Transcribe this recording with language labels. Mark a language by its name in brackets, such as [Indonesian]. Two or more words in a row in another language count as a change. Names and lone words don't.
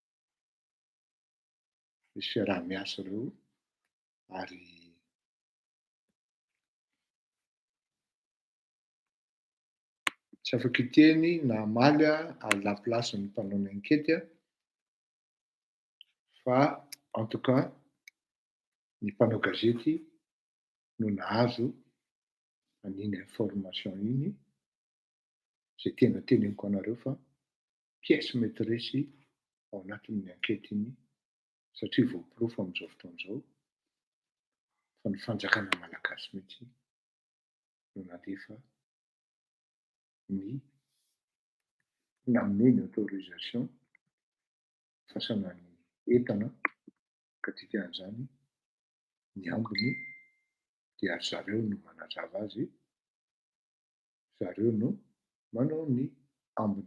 [Malagasy] Misy fiaraha-miasa ireo ary tsy afaka hiteny na hamaly laplasin'ny mpanao ny ankety fa [French] en tout cas [Malagasy] ny mpanao gazety no nahazo an'iny information iny zay tena teneniko anareo fa [French] pièce maîtresse [Malagasy] ao anatin'ny ankety iny satria voaporofo amin'izao fotoan'izao fa ny fanjakana malagasy mihitsy no nandefa ny namene ny autorisation fasana ny entana ka dikan'izany ny ambiny dia zareo no manazava azy, zareo no manao ny ambiny.